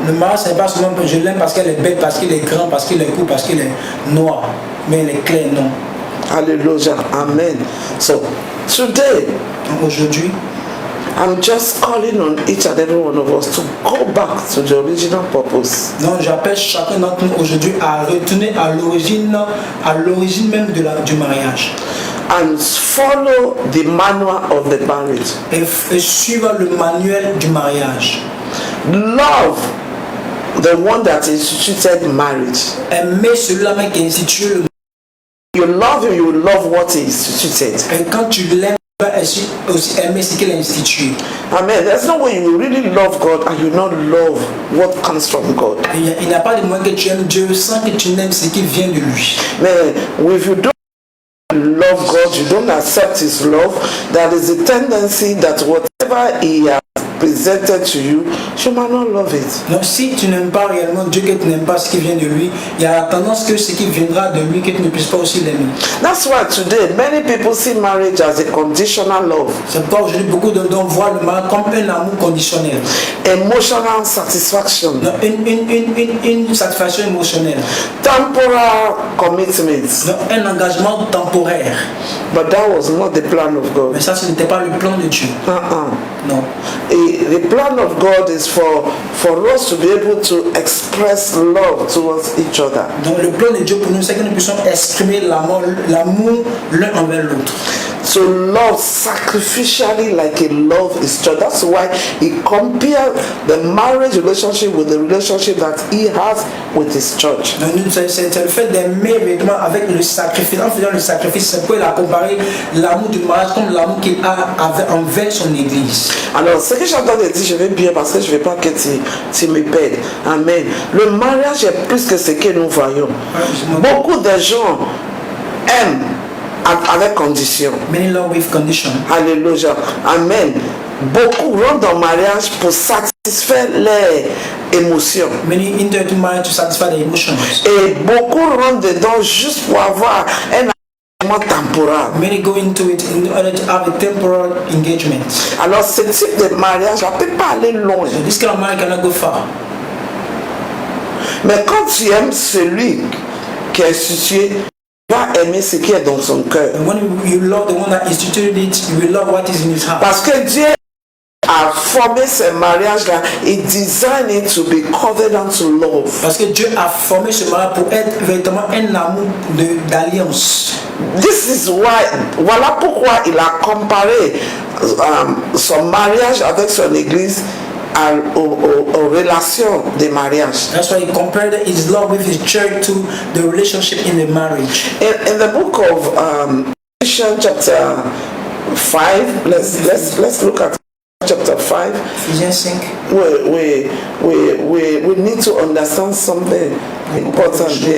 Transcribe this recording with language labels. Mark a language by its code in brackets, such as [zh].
[fr] Le mariage, c'est pas seulement je l'aime parce qu'elle est belle, parce qu'il est grand, parce qu'il est court, parce qu'il est noir, mais elle est claire, non. [en] Hallelujah. Amen. So today, [fr] aujourd'hui, [en] I'm just calling on each and every one of us to go back to the original purpose. [fr] Donc j'appelle chacun d'entre nous aujourd'hui à retourner à l'origine même du mariage. [en] And follow the manual of the marriage. [fr] Et suivre le manuel du mariage. [en] Love the one that instituted marriage. [fr] Aimer celui-là même qui a institué le mariage. [en] You love him, you love what he instituted. [fr] Et quand tu l'aimes, tu vas aussi aimer ce qu'il a institué. Amen. [en] There's no way you really love God and you not love what comes from God. [fr] Il n'y a pas de moyen que tu aimes Dieu sans que tu n'aimes ce qui vient de lui. [en] Man, if you don't love God, you don't accept his love, there is a tendency that whatever he has presented to you, you might not love it. [fr] Donc si tu n'aimes pas réellement Dieu, que tu n'aimes pas ce qui vient de lui, il y a la tendance que ce qui viendra de lui, que tu ne puisses pas aussi l'aimer. [en] That's why today many people see marriage as a conditional love. [fr] C'est pourquoi aujourd'hui beaucoup d'hommes voient le mariage comme un amour conditionnel. [en] Emotional satisfaction. [fr] Donc, une satisfaction émotionnelle. [en] Temporal commitment. [fr] Donc un engagement temporaire. [en] But that was not the plan of God. [fr] Mais ça, ce n'était pas le plan de Dieu. Non. [en] The plan of God is for us to be able to express love towards each other. [fr] Donc le plan de Dieu pour nous, c'est que nous puissions exprimer l'amour l'un envers l'autre. [en] To love sacrificially like a love is church. That's why he compared the marriage relationship with the relationship that he has with his church. [fr] Donc c'est le fait d'aimer véritablement avec le sacrifice. En faisant le sacrifice, c'est pourquoi il a comparé l'amour du mariage comme l'amour qu'il a envers son église. Alors ce que j'entends de dire, je vais bien parce que je ne veux pas que tu me perdes. Amen. Le mariage est plus que ce que nous voyons. Beaucoup de gens aiment avec condition. [en] Many love with condition. Alléluia. Amen. [fr] Beaucoup rentrent dans le mariage pour satisfaire leurs émotions. [en] Many enter into marriage to satisfy their emotions. [fr] Et beaucoup rentrent dedans juste pour avoir un engagement temporaire. [en] Many go into it in order to have a temporal engagement. [fr] Alors ce type de mariage ne peut pas aller loin. [en] So this kind of marriage cannot go far. [fr] Mais quand tu aimes celui qui est institué, va aimer ce qui est dans son cœur. [en] And when you love the one that instituted it, you will love what is in his heart. [fr] Parce que Dieu a formé ce mariage-là, [en] he designed it to be covenant to love. [fr] Parce que Dieu a formé ce mariage pour être véritablement un amour d'alliance. [en] This is why, [fr] voilà pourquoi il a comparé son mariage avec son église aux relations de mariage. [en] That's why he compared his love with his church to the relationship in the marriage. In the book of Ephesians chapter 5, let's look at chapter 5. Ephesians 5. We need to understand something important here.